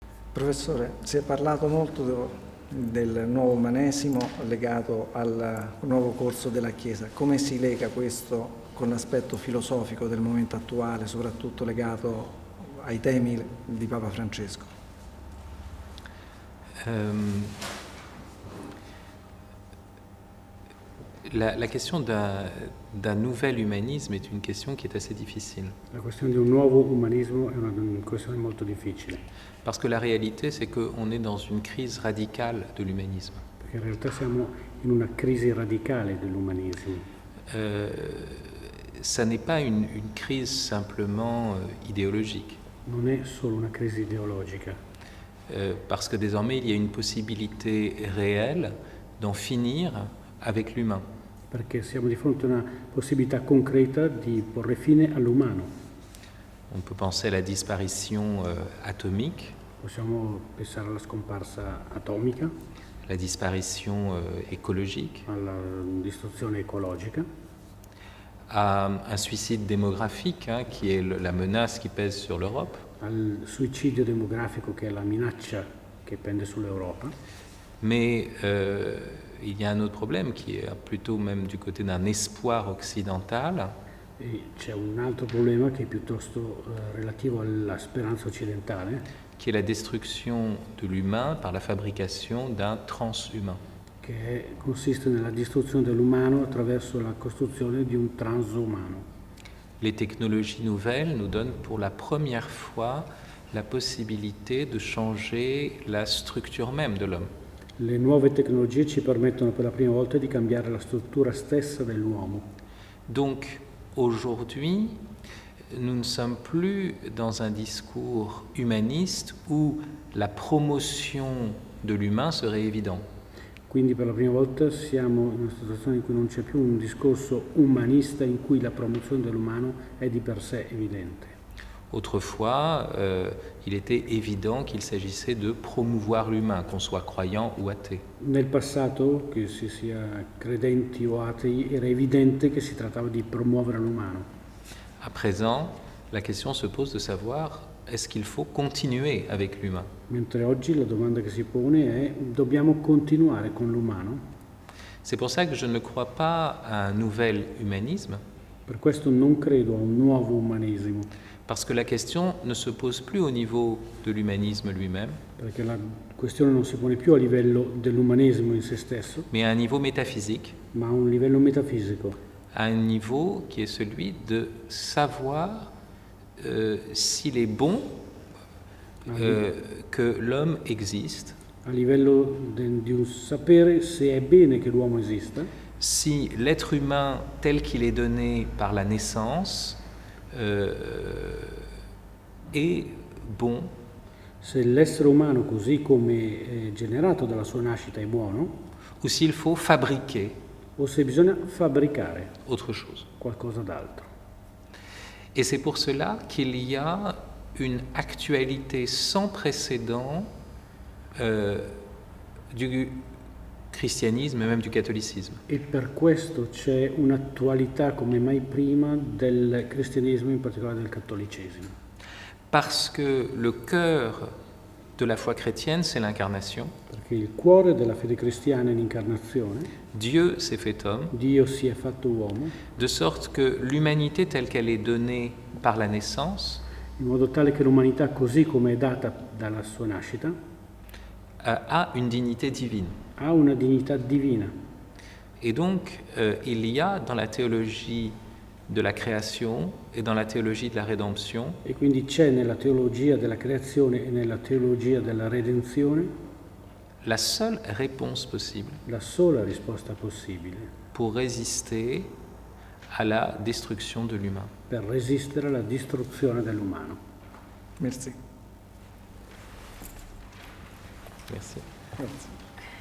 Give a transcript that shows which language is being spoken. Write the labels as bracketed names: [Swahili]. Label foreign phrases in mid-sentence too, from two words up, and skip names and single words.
[Italian] Professore, si è parlato molto del nuovo umanesimo legato al nuovo corso della Chiesa. Come si lega questo con l'aspetto filosofico del momento attuale, soprattutto legato ai temi di Papa Francesco? [French] La question d'un nouvel humanisme est une question qui est assez difficile. [Italian] La questione di un nuovo umanismo è una questione molto difficile. [French] Parce que la réalité, c'est qu'on est dans une crise radicale de l'humanisme. [Italian] Perché in realtà siamo in una crisi radicale dell'umanesimo. [French] Ça n'est pas une crise simplement idéologique. [Italian] Non è solo una crisi ideologica. [French] Parce que désormais, il y a une possibilité réelle d'en finir avec l'humain. [Italian] Perché siamo di fronte a una possibilità concreta di porre fine all'umano. [French] On peut penser à la disparition atomique. [Italian] Possiamo pensare alla scomparsa atomica. [French] La disparition écologique. [Italian] Alla distruzione ecologica. [French] À un suicide démographique, qui est la menace qui pèse sur l'Europe. [Italian] Al suicidio demografico che è la minaccia che pende sull'Europa. [French] Mais il y a un autre problème qui est plutôt même du côté d'un espoir occidental. [Italian] E c'è un altro problema che è piuttosto relativo alla speranza occidentale. [French] Qui est la destruction de l'humain par la fabrication d'un transhumain. [Italian] Che consiste nella distruzione dell'umano attraverso la costruzione di un transumano. [French] Les technologies nouvelles nous donnent pour la première fois la possibilité de changer la structure même de l'homme. [Italian] Le nuove tecnologie ci permettono per la prima volta di cambiare la struttura stessa dell'uomo. [French] Donc aujourd'hui, nous ne sommes plus dans un discours humaniste où la promotion de l'humain serait évidente. [Italian] Quindi per la prima volta siamo in una situazione in cui non c'è più un discorso umanista in cui la promozione dell'umano è di per sé evidente. [French] Autrefois, il était évident qu'il s'agissait de promouvoir l'humain, qu'on soit croyant ou athée. [Italian] Nel passato, che si sia credenti o atei, era evidente che si trattava di promuovere l'umano. [French] À présent, la question se pose de savoir est-ce qu'il faut continuer avec l'humain? [Italian] Mentre oggi la domanda che si pone è: dobbiamo continuare con l'umano? [French] C'est pour ça que je ne crois pas à un nouvel humanisme. [Italian] Per questo non credo a un nuovo umanesimo. [French] Parce que la question ne se pose plus au niveau de l'humanisme lui-même. [Italian] Perché la questione non si pone più a livello dell'umanesimo in se stesso, [French] mais à un niveau métaphysique. [Italian] ma a un livello metafisico. [French] À un niveau qui est celui de savoir s'il est bon que l'homme existe. [Italian] A livello di un sapere se è bene che l'uomo esista. [French] Si l'être humain tel qu'il est donné par la naissance è bon. [Italian] Se l'essere umano così come è generato dalla sua nascita è buono. [French] Ou s'il faut fabriquer. [Italian] O se bisogna fabbricare [French] autre chose. [Italian] Qualcosa d'altro. [French] Et c'est pour cela qu'il y a une actualité sans précédent du cristianisme et même du catholicisme. [Italian] E per questo c'è un'attualità come mai prima del cristianesimo, in particolare del cattolicesimo. [French] Parce que le cœur de la foi chrétienne, c'est l'incarnation. [Italian] Perché il cuore della fede cristiana è l'incarnazione. [French] Dieu s'est fait homme. [Italian] Dio si è fatto uomo. [French] De sorte que l'humanité telle qu'elle est donnée par la naissance, [Italian] in modo tale che l'umanità così come è data dalla sua nascita, [French] a une dignité divine. [Italian] Ha una dignità divina. [French] Et donc, il y a dans la théologie de la création et dans la théologie de la rédemption [Italian] e quindi c'è nella teologia della creazione e nella teologia della redenzione [French] la seule réponse possible [Italian] la sola risposta possibile [French] pour résister à la destruction de l'humain. [Italian] Per resistere alla distruzione dell'umano. [French] Merci. Merci. [Italian] Grazie.